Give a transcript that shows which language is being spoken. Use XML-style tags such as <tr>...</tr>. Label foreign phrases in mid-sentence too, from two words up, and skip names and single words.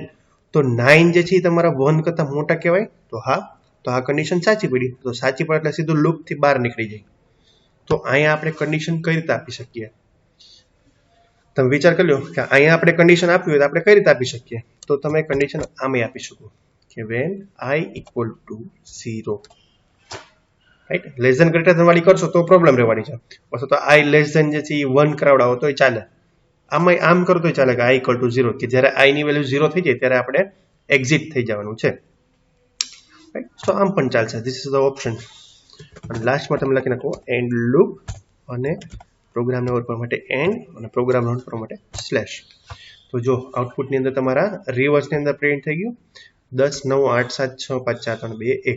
<gu>તો 9 જે છે એ તમારા 1 કરતાં મોટા કહેવાય. તો હા, તો આ કન્ડિશન સાચી પડી. તો સાચી પડે એટલે સીધું લૂપ થી બહાર નીકળી જાય. તો અહીંયા આપણે કન્ડિશન કઈ રીતે આપી શકીએ, તમે વિચાર કરી લો કે અહીંયા આપણે કન્ડિશન આપી હોય તો આપણે કઈ રીતે આપી શકીએ. તો તમે કન્ડિશન આમે આપી શકો કે</gu> <en>when i equal to 0,</en> <gu>રાઈટ?</gu> <en>less than greater than</en> <gu>વાળી કરશો તો પ્રોબ્લેમ રહેવાની છે, અથવા તો</gu> <en>i less than</en> <gu>જે છે એ 1 કરાવડાવો તોય ચાલે, આમાં આમ કરો તોય ચાલે કે</gu> <en>i equal to 0,</en> <gu>કે જ્યારે i ની વેલ્યુ 0 થઈ જાય ત્યારે આપણે એક્ઝિટ થઈ જવાનું છે, રાઈટ? તો આમ પણ ચાલશે.</gu> <en>this is the option.</en> <gu>અને લાસ્ટમાં તમે લખી નાખો</gu> <en>end loop</en> <gu>અને પ્રોગ્રામને ઓવર કરવા માટે એન્ડ અને</gu> <en>program run</en> <gu>કરવા માટે સ્લેશ. તો જો આઉટપુટની અંદર તમારા રિવર્સની અંદર પ્રિન્ટ થઈ ગયું 10 9 8 7 6 5 4 3 2 1.</gu>